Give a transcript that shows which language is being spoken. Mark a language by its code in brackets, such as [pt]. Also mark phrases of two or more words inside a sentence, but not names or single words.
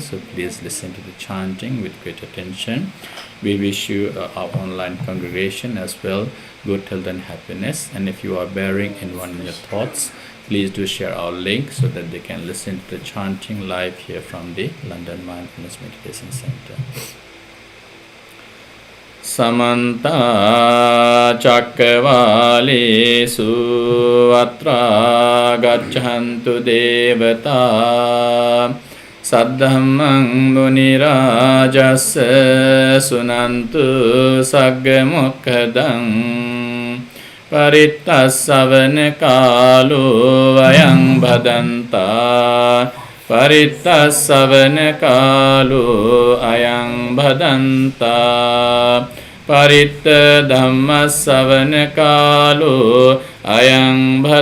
[en] So please listen to the chanting with great attention. We wish you, our online congregation as well, good health and happiness. And if you are bearing anyone in your thoughts, please do share our link so that they can listen to the chanting live here from the London Mindfulness Meditation Center. [pi] Samanta Chakravalesu Atra Gacchantu Devata Saddhammang Munirajassa Sunantu Saggamukkadang Paritta Savana Kalu Ayang Bhadanta Paritta Savana Kalu Ayang Bhadanta Paritta Dhamma Savana Kalu Ayang